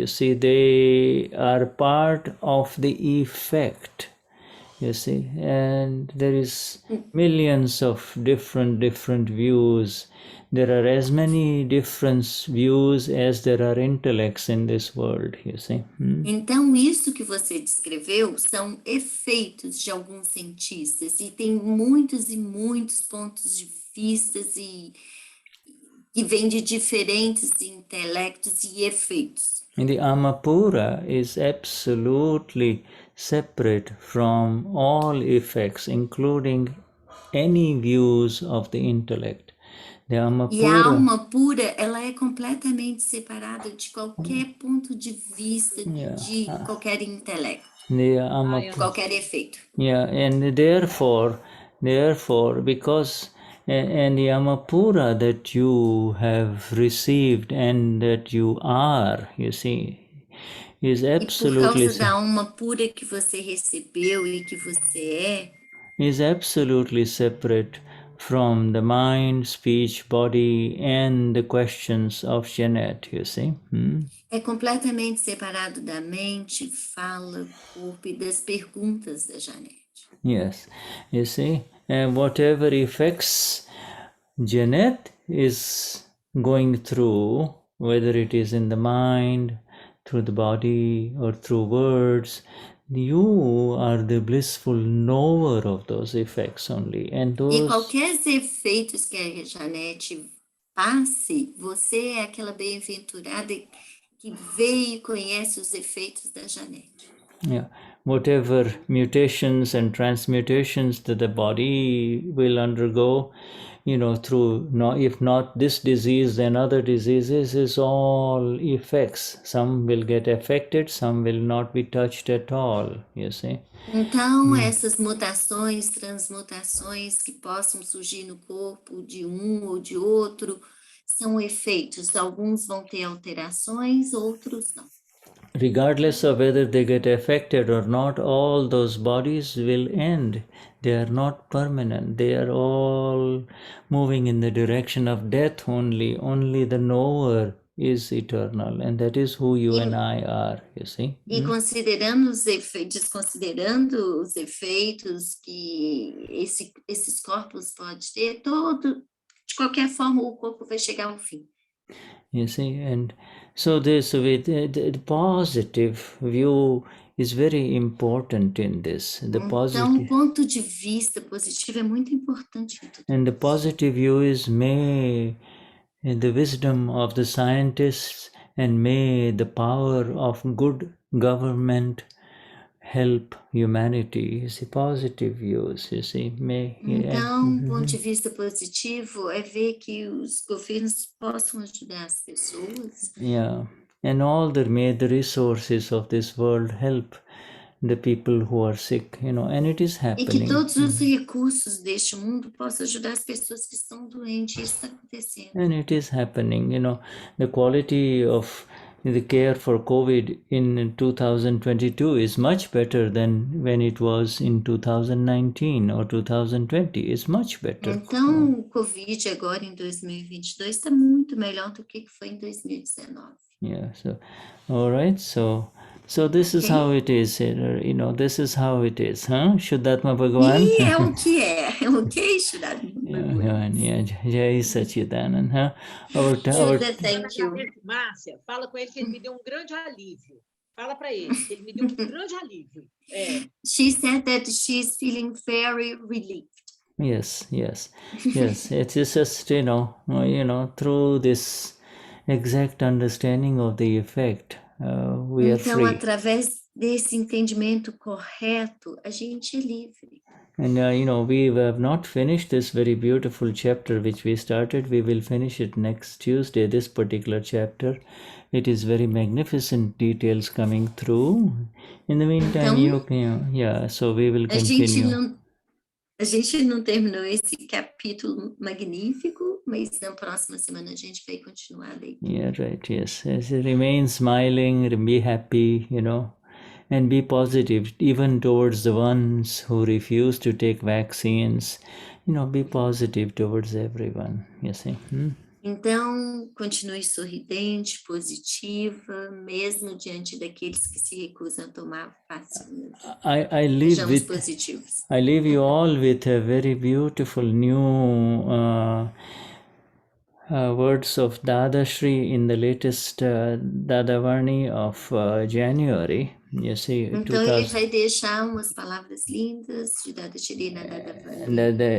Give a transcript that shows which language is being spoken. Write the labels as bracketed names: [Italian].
[English] You see, they are part of the effect. You see, and there is millions of different views. There are as many different views as there are intellects in this world, you see. [Portuguese] Então, isso que você descreveu são efeitos de alguns cientistas, e tem muitos e muitos pontos de vista que vêm de diferentes intelectos e efeitos. [English] And the Amapura is absolutely separate from all effects, including any views of the intellect. [Portuguese] E a alma pura, ela é completamente separada de qualquer ponto de vista, de qualquer intelecto, qualquer efeito. [English] Yeah, and therefore, because and the Amapura that you have received and that you are, you see, is absolutely. [Portuguese] E por causa da alma pura que você recebeu e que você [English] is absolutely separate from the mind, speech, body, and the questions of Jeanette, you see. [Portuguese] É completamente separado da mente, fala, corpo e das perguntas da Jeanette. [English] Yes, you see, and whatever effects Jeanette is going through, whether it is in the mind, through the body, or through words, you are the blissful knower of those effects only. And those... [Portuguese] E qualquer efeitos que a Jeanette passe, você é aquela bem-aventurada que vê e conhece os efeitos da Jeanette. [English] Yeah, whatever mutations and transmutations that the body will undergo, you know, through, if not this disease, then other diseases, is all effects. Some will get affected, some will not be touched at all, you see. [Portuguese] Então, essas mutações, transmutações que possam surgir no corpo de um ou de outro, são efeitos. Alguns vão ter alterações, outros não. [English] Regardless of whether they get affected or not, all those bodies will end. They are not permanent. They are all moving in the direction of death only. Only the knower is eternal, and that is who you and I are, you see. [Portuguese] E considerando os efeitos, desconsiderando os efeitos que esses corpos podem ter, de qualquer forma o corpo vai chegar ao fim. [English] You see, and so this with the positive view is very important in this. The positive. [Portuguese] Então, o ponto de vista positivo é muito importante em tudo. [English] And the positive view is may the wisdom of the scientists and may the power of good government help humanity. You see, positive views, you see. [Portuguese] Então, o ponto de vista positivo é ver que os governos possam ajudar as pessoas. [English] Yeah, and may the resources of this world help the people who are sick, you know, and it is happening. [Portuguese] E que todos os recursos deste mundo possam ajudar as pessoas que estão doentes. Isso está acontecendo. [English] And it is happening, you know, the quality of the care for COVID in 2022 is much better than when it was in 2019 or 2020. It's much better. [Portuguese] Então, o COVID agora em 2022 está muito melhor do que foi em 2019. [English] Yeah, so, all right, so this is how it is, you know, this is how it is, huh? Shuddhatma Bhagavan? [Portuguese] E é o que é, ok, Shuddhatma? [Gujarati] Jai Sachidanand. [English] Shuddha, thank you. [Portuguese] Márcia, fala com ele que ele me deu um grande alívio. Fala para ele que ele me deu um grande alívio. [English] She said that she's feeling very relieved. Yes. It is just, through this exact understanding of the effect, we are [Portuguese] Então, [English] free. [Portuguese] através desse entendimento correto, a gente é livre. [English] And we have not finished this very beautiful chapter which we started. We will finish it next Tuesday, this particular chapter. It is very magnificent details coming through. In the meantime, [Portuguese] Então, [English] so we will continue. [Portuguese] A gente não terminou esse capítulo magnífico, mas na próxima semana a gente vai continuar daí. [English] Yeah, right, yes. Remain smiling, be happy, and be positive, even towards the ones who refuse to take vaccines. Be positive towards everyone, you see. [Portuguese] Então, continue sorridente, positiva, mesmo diante daqueles que se recusam a tomar vacinas. [English] I leave you all with a very beautiful new words of Dadashri in the latest Dadavarni of January. You see, [Portuguese] então ele vai deixar umas palavras lindas de Dadashri na Dadavarni.